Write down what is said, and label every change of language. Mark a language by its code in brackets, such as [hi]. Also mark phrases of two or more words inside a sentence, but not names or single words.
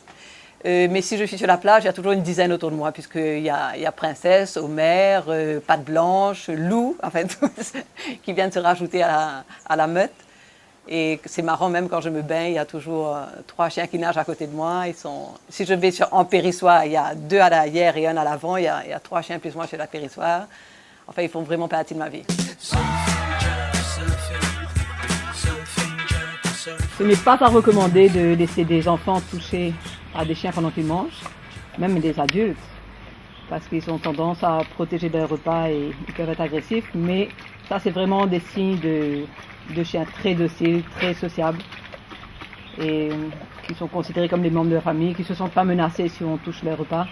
[fr] Mais si je suis sur la plage, il y a toujours une dizaine autour de moi, puisqu'il y a Princesse, Homer, Patte Blanche, Lou, enfin tous, qui viennent se rajouter à la meute. Et c'est marrant, même quand je me baigne, il y a toujours 3 chiens qui nagent à côté de moi. Si je vais en périssoire, il y a 2 à l'arrière et 1 à l'avant. Il y a 3 chiens plus moi sur la périssoire. Enfin, ils font vraiment partie de ma vie. [en] Surfing Jack, surfing, surfing Jack, surfer. [fr] Ce n'est pas à recommander de laisser des enfants toucher à des chiens pendant qu'ils mangent, même des adultes, parce qu'ils ont tendance à protéger leur repas et ils peuvent être agressifs, mais ça c'est vraiment des signes de chiens très dociles, très sociables, et qui sont considérés comme des membres de la famille, qui ne se sentent pas menacés si on touche leur repas.